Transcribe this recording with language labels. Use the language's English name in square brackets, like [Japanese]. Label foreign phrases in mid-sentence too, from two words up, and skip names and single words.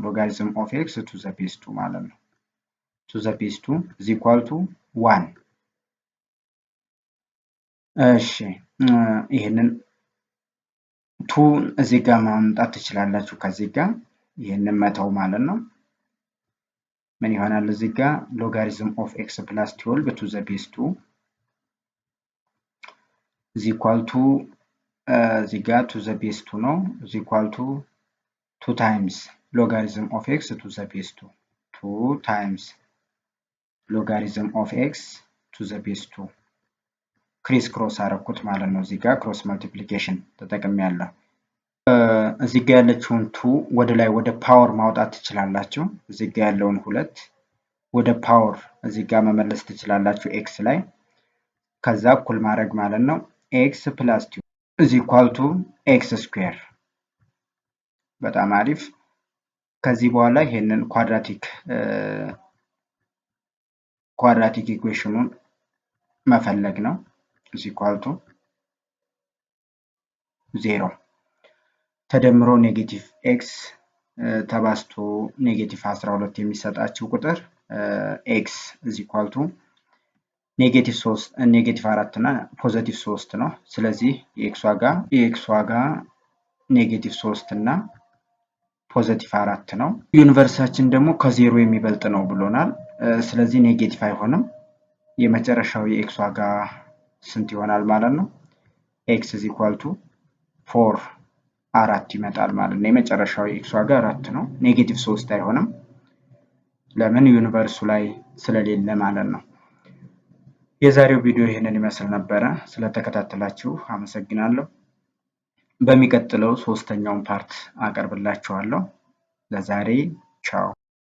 [English] logarithm of x to the base 2 [Amharic] ማለት ነው። [English] to the base 2 is equal to 1። [Amharic] እሺ ይሄንን 2 እዚህ ጋር ማምጣት ትችላላችሁ። ከዚህ ጋር ይሄንን መተው ማለት ነው። ምን ይሆናል? እዚህ ጋር [English] logarithm of x plus 12 to the base 2 is equal to [Amharic] እዚህ ጋር [English] to the base 2 ነው is equal to 2 times logarithm of x to the base 2 times logarithm of x to the [Amharic] base 2 [English] criss cross [Amharic] አረኩት ማለት ነው። እዚህ ጋር [English] cross multiplication [Amharic] ተጠቅሜያለሁ። እዚህ ጋር ያለችውን 2 ወደ ላይ ወደ ፓወር ማውጣት ትችላላችሁ። እዚህ ጋር ያለውን 2 ወደ ፓወር እዚህ ጋር መመለስ ትችላላችሁ x ላይ። ከዛ እኩል ማድረግ ማለት ነው [English] x plus 2 is equal to x square። [Amharic] በጣም አሪፍ። ከዚህ በኋላ ይሄንን ኳድራቲክ ኢኩዌሽኑን መፈለግ ነው። [English] is equal to 0 [Amharic] ተደምሮ [English] negative x [Amharic] ተባዝቶ ኔጌቲቭ 12 የሚሰጣችሁ ቁጥር [English] x is equal to negative 4 [Amharic] እና ፖዚቲቭ 3 ነው። ስለዚህ የኤክስ ዋጋ ኔጌቲቭ 3 እና ፖዚቲቭ 4 ነው። ዩኒቨርሳችን ደግሞ ከዜሮ የሚበልጥ ነው ብሎናል። ስለዚህ ኔጌቲቭ አይሆንም። የመጨረሻው የኤክስ ዋጋ ስንት ይሆናል ማለት ነው? [English] x is equal to 4 [Amharic] ይመጣል ማለት ነው። የመጨረሻው የኤክስ ዋጋ 4 ነው። ኔጌቲቭ 3 አይሆንም። ለምን? ዩኒቨርሱ ላይ ስለሌለ ማለት ነው። የዛሬው ቪዲዮ ይሄንን ይመስል ነበረ። ስለተከታተላችሁ አመሰግናለሁ። በሚቀጥለው ሶስተኛውን ፓርት አቀርብላችኋለሁ። ለዛሬ ቻው።